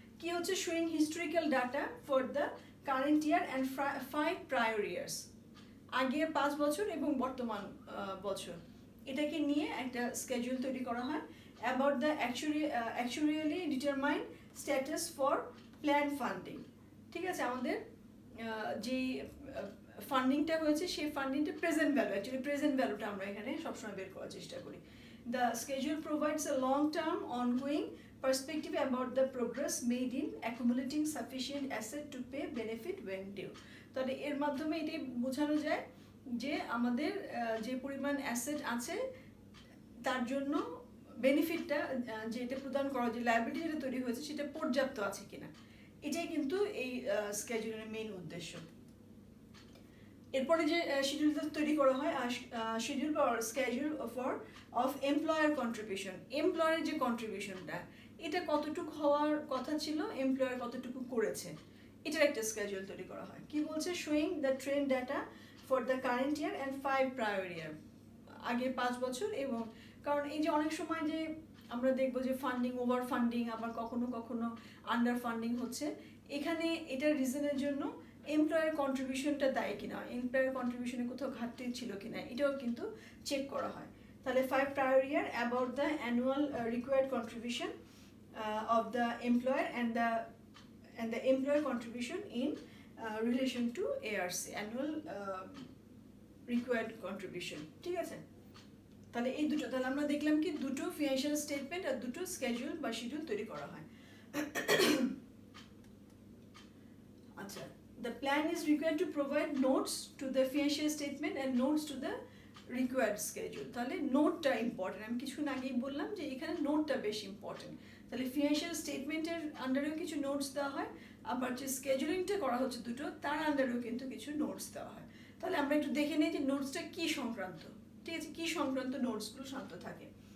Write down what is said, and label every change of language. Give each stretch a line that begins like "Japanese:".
Bangla: কি হচ্ছে,
English: showing historical data for the current year and 5 prior years,
Bangla: আগের 5 বছর এবং বর্তমান বছর, এটাকে নিয়ে একটা স্কেডিউল তৈরি করা হয়।
English: about the actually determine status for plan funding,
Bangla: ঠিক আছে, আমাদের যেই ফান্ডিংটা হয়েছে সেই ফান্ডিংটা প্রেজেন্ট ভ্যালু, অ্যাকচুয়ালি প্রেজেন্ট ভ্যালুটা আমরা এখানে সবসময় বের করার চেষ্টা করি।
English: The schedule provides a long term ongoing perspective about the progress made in accumulating sufficient asset to pay benefit when due।
Bangla: তাহলে এর মাধ্যমে এটাই বোঝানো যায় যে আমাদের যে পরিমাণ অ্যাসেট আছে তার জন্য বেনিফিটটা যেটা প্রদান করা, যে লায়াবিলিটি যেটা তৈরি হয়েছে সেটা পর্যাপ্ত আছে কিনা, এটাই কিন্তু এই স্কেডিউলের মেইন উদ্দেশ্য। এরপরে যে শিডিউলটা তৈরি করা হয়, শিডিউল বা স্কেডিউল অফ এমপ্লয়ার কন্ট্রিবিউশন, এমপ্লয়ারের যে কন্ট্রিবিউশনটা এটা কতটুকু হওয়ার কথা ছিল, এমপ্লয়ার কতটুকু করেছে, এটার একটা স্কেডিউল তৈরি করা হয়। কি বলছে,
English: showing the trend data for the current year and 5 prior year,
Bangla: আগের 5 বছর। এবং কারণ এই যে অনেক সময় যে আমরা দেখবো যে ফান্ডিং, ওভার ফান্ডিং, আবার কখনো কখনো আন্ডার ফান্ডিং হচ্ছে, এখানে এটার রিজনের জন্য এমপ্লয়ার কন্ট্রিবিউশনটা দায়ী কিনা, এমপ্লয়ার কন্ট্রিবিউশনে কোথাও ঘাটতি ছিল কিনা, এটাও কিন্তু চেক করা হয়। তাহলে
English: 5 prior year about the annual required contribution of the employer and the employer contribution in relation to ARC, annual required contribution,
Bangla: ঠিক আছে। তাহলে এই দুটো, তাহলে আমরা দেখলাম কি দুটো ফিনান্সিয়াল স্টেটমেন্ট আর দুটো স্কেডিউল বা শিডিউল তৈরি করা হয়। আচ্ছা,
English: the plan is required to provide notes to the financial statement and notes to the required schedule।
Bangla: তাহলে নোটটা ইম্পর্টেন্ট, আমি কিছুক্ষণ আগেই বললাম যে এখানে নোটটা বেশি ইম্পর্টেন্ট। তাহলে ফিনান্সিয়াল স্টেটমেন্টের আন্ডারেও কিছু নোটস দেওয়া হয়, আবার যে স্কেজুলিংটা করা হচ্ছে দুটো তার আন্ডারেও কিন্তু কিছু নোটস দেওয়া হয়। তাহলে আমরা একটু দেখে নিই যে নোটসটা কী সংক্রান্ত, ঠিক আছে, কী সংক্রান্ত নোটসগুলো শান্ত থাকে।